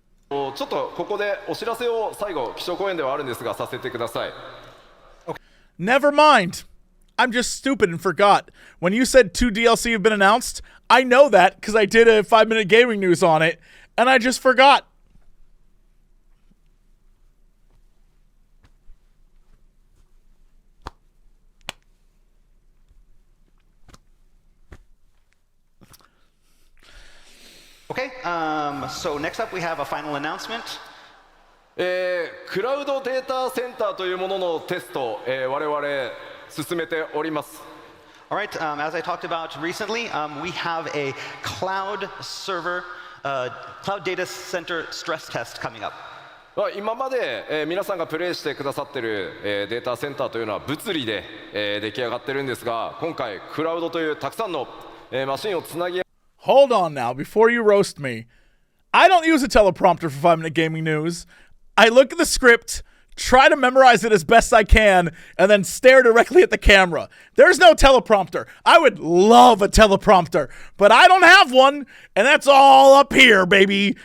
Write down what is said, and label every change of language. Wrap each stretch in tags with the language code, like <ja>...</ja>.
<ja>ちょっとここでお知らせを最後基調講演ではあるんですがさせてください。</ja> <en>Never mind. I'm just stupid and forgot. When you said 2 DLC have been announced, I know that because I did a 5-minute gaming news on it, and I just forgot. Okay, so next up we have a final announcement.</en> <ja>クラウドデータセンターというもののテスト、我々進めております。</ja> <en>All right, as I talked about recently, we have a cloud server, cloud data center stress test coming up.</en> <ja>今まで、皆さんがプレイしてくださっている、データセンターというのは物理で、出来上がってるんですが、今回クラウドというたくさんの、マシンをつなぎ</ja> <en>Hold on now, before you roast me. I don't use a teleprompter for 5-minute gaming news. I look at the script, try to memorize it as best I can, and then stare directly at the camera. There's no teleprompter. I would love a teleprompter, but I don't have one, and that's all up here, baby.</en>